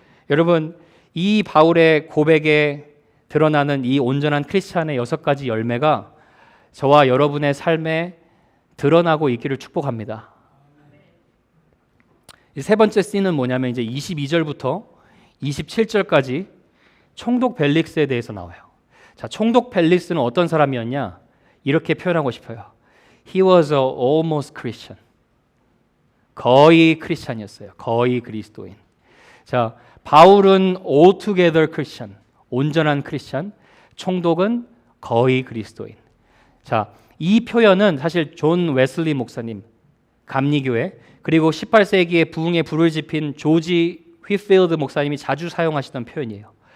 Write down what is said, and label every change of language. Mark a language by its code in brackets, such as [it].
[ko] 여러분 이 바울의 고백에 드러나는 이 온전한 크리스찬의 6가지 열매가 저와 여러분의 삶에 드러나고 있기를 축복합니다. 세 번째 씬은 뭐냐면 이제 22절부터 27절까지 총독 벨릭스에 대해서 나와요. 자, 총독 벨릭스는 어떤 사람이었냐? 이렇게 표현하고 싶어요. [en] He was a almost Christian. [ko] 거의 크리스찬이었어요. 거의 그리스도인. 자, 바울은 [en] altogether Christian. [ko] 온전한 크리스찬. 총독은 거의 그리스도인. 자, 이 표현은 사실 존 웨슬리 목사님, 감리교회, 그리고 18세기에 부흥에 불을 지핀 조지 휘필드 목사님이 자주 사용하시던 표현이에요.